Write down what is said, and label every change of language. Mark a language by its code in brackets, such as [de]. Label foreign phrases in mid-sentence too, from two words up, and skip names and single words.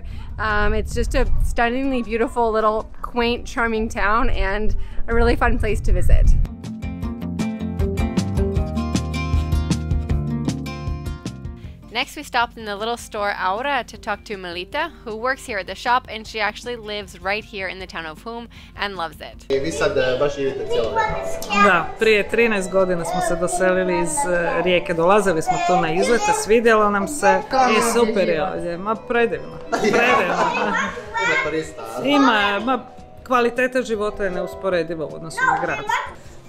[en] It's just a stunningly beautiful little quaint, charming town and a really fun place to visit. Next we stopped in the little store Aura to talk to Melita, who works here at the shop, and she actually lives right here in the town of Hum and loves it. [hr] Vi sad baš živite cijelo vrijeme? Da, prije 13 godina smo se doselili iz Rijeke, dolazili smo tu na izlete, svidjelo nam se i super je ovdje, ma predivno, predivno. Ima turista. Ima, kvaliteta života je neusporediva u odnosu na grad.